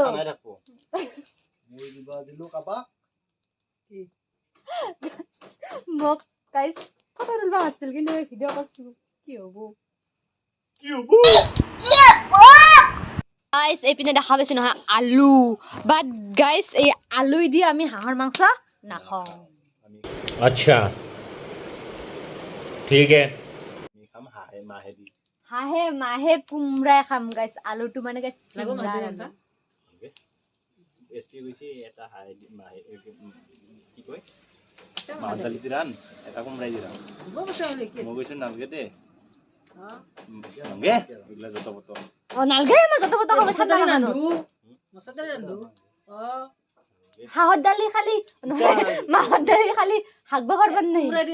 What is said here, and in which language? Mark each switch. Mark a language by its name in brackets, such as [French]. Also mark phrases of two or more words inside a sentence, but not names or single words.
[Assamese] মোক গাইজ ফটো তুলবা মাতিছিল কিন্তু ভিডিঅ' কৰিছো, কি হ'ব গাইজ। এইপিনে দেখা পাইছে নহয় আলু, বাট গাইজ এই আলু দি আমি হাঁহৰ মাংস নাখাওঁ। [Hindi] अच्छा ठीक है। [Assamese] হাঁহে মাহে কোমৰাই খাম গাইজ, আলুটো মানে গাইজ নালগে মই যত পত হাঁহৰ দালি খালি মাহৰ দালি খালি শাক বাকৰ নাই।